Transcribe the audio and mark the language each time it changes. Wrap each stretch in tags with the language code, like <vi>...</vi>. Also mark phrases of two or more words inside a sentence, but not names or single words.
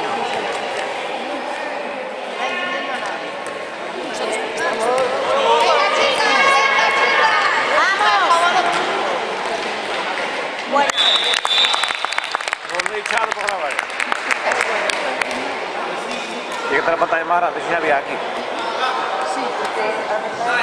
<es>Venga, chicas, venga, chicas. ¡Vamos! Bueno,</es> <gl>Non dei chado para gravar.</gl> <es>Tiene que</es> <gl>ter a pantalla máis grande, xa había aquí. sí, porque a verdade</gl>